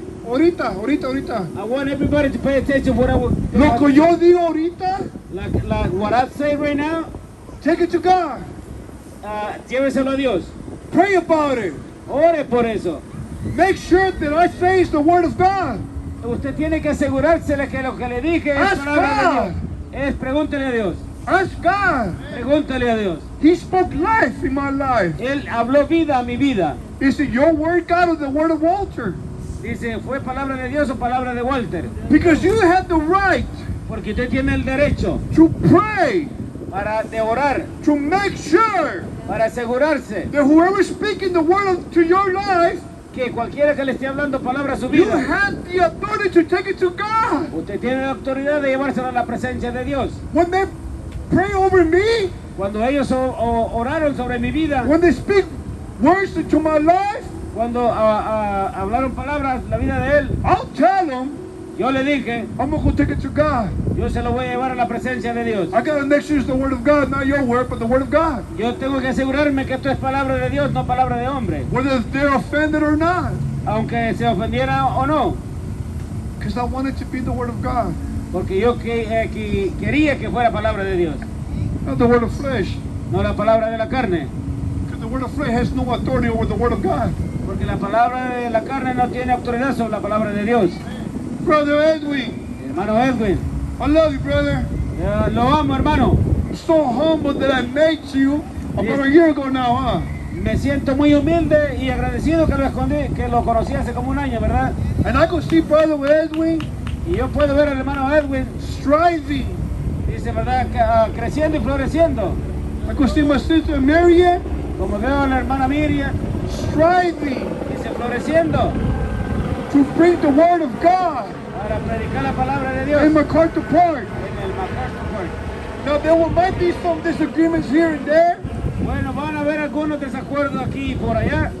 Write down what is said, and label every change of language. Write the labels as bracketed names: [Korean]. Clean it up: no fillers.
[Spanish] Ahorita. [English] I want everybody to pay attention to what [Spanish] Lo que yo digo ahorita, [English] what I say right now, take it to God. [Spanish] lléveselo a Dios. [English] Pray about it. [Spanish] Ore por eso. [English] Make sure that I say is the word of God. [Spanish] Usted tiene que asegurarse de que lo que le dije es [English] Ask [Spanish] palabra de [English] God. [Spanish] Dios. Pregúntele a Dios. [English] Ask God. [Spanish] Pregúntele a Dios. [English] He spoke life in my life. [Spanish] Él habló vida a mi vida. [English] Is it your word, God, or the word of Walter? [Spanish] Dice, ¿fue palabra de Dios o palabra de Walter? [English] Because you have the right [Spanish] Porque usted tiene el derecho [English] to pray, [Spanish] de orar, [English] to make sure [Spanish] para asegurarse [English] that whoever is speaking the word to your life, [Spanish] que cualquiera que le esté hablando palabra a su [English] you [Spanish] vida, [English] have the authority to take it to God. [Spanish] usted tiene la autoridad de llevárselo a la presencia de Dios. [English] When they pray over me, [Spanish] Cuando ellos oraron sobre mi vida, [English] when they speak words into my life, [Spanish] cuando hablaron palabras la vida de él, [English] I'll tell them, [Spanish] yo le dije, [English] I'm going to go take it to God. [Spanish] yo se lo voy a llevar a la presencia de Dios. [English] I got to make sure it's the word of God, not your word, but the word of God. [Spanish] Yo tengo que asegurarme que esto es palabra de Dios, no palabra de hombre, [English] Whether they're offended or not. [Spanish] aunque se ofendiera o no, [English] Because I want it to be the word of God, [Spanish] porque yo quería que fuera palabra de Dios, [English] not the word of flesh. [Spanish] no la palabra de la carne, [English] Because the word of flesh has no authority over the word of God. [Spanish] porque la palabra de la carne no tiene autoridad sobre la palabra de Dios. [English] Brother Edwin, [Spanish] Hermano Edwin, [English] I love you, brother. [Spanish] lo amo, hermano. [English] I'm so humble that I met you about a year ago now, huh? [Spanish] Me siento muy humilde y agradecido que lo conocí hace como un año, ¿verdad? [English] And I could see brother Edwin [Spanish] Y yo puedo ver al hermano Edwin, [English] striving. [Spanish] dice, ¿verdad? Creciendo y floreciendo. [English] I could see my sister Marian [Spanish] Como veo a la hermana Miriam, [English] striving [Spanish] dice, floreciendo [English] to bring the word of God [Spanish] para predicar la palabra de Dios [English] in [Spanish] en [English] MacArthur Park. [Spanish] el MacArthur Park. [English] Now there might be some disagreements here and there. [Spanish] Bueno, van a haber algunos desacuerdos aquí y por allá,